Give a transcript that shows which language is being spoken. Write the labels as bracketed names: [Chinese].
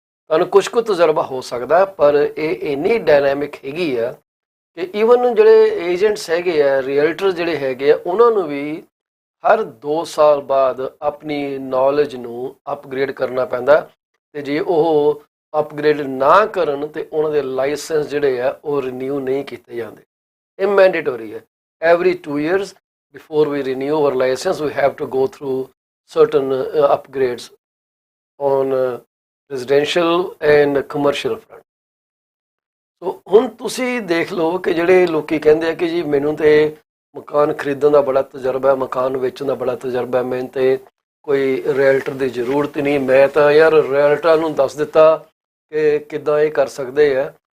[Punjabi] ਤੁਹਾਨੂੰ ਕੁਛ ਕੁ ਤਜਰਬਾ ਹੋ ਸਕਦਾ, ਪਰ ਇਹ ਇੰਨੀ ਡਾਇਨਾਮਿਕ ਹੈਗੀ ਆ ਕਿ ਈਵਨ ਜਿਹੜੇ ਏਜੰਟਸ ਹੈਗੇ ਆ, ਰੀਅਲਟਰ ਜਿਹੜੇ ਹੈਗੇ ਆ, ਉਹਨਾਂ ਨੂੰ ਵੀ ਹਰ 2 ਸਾਲ ਬਾਅਦ ਆਪਣੀ ਨੌਲੇਜ ਨੂੰ ਅਪਗ੍ਰੇਡ ਕਰਨਾ ਪੈਂਦਾ। ਅਤੇ ਜੇ ਉਹ ਅਪਗ੍ਰੇਡ ਨਾ ਕਰਨ ਤਾਂ ਉਹਨਾਂ ਦੇ ਲਾਇਸੈਂਸ ਜਿਹੜੇ ਆ ਉਹ ਰੀਨਿਊ ਨਹੀਂ ਕੀਤੇ ਜਾਂਦੇ। ਇਹ ਮੈਂਡੇਟਰੀ ਹੈ। [English] Every 2 years before we renew our license we have to go through certain upgrades on residential and commercial front. [Punjabi] ਸੋ ਹੁਣ ਤੁਸੀਂ ਦੇਖ ਲਓ ਕਿ ਜਿਹੜੇ ਲੋਕੀ ਕਹਿੰਦੇ ਆ ਕਿ ਜੀ ਮੈਨੂੰ ਤੇ ਮਕਾਨ ਖਰੀਦਣ ਦਾ ਬੜਾ ਤਜਰਬਾ ਹੈ, ਮਕਾਨ ਵੇਚਣ ਦਾ ਬੜਾ ਤਜਰਬਾ ਹੈ, ਮੈਨੂੰ ਤੇ ਕੋਈ ਰੀਅਲਟਰ ਦੀ ਜ਼ਰੂਰਤ ਨਹੀਂ, ਮੈਂ ਤਾਂ ਯਾਰ ਰੀਅਲਟਰਾਂ ਨੂੰ ਦੱਸ ਦਿੱਤਾ ਕਿ ਕਿੱਦਾਂ ਇਹ ਕਰ ਸਕਦੇ ਆ।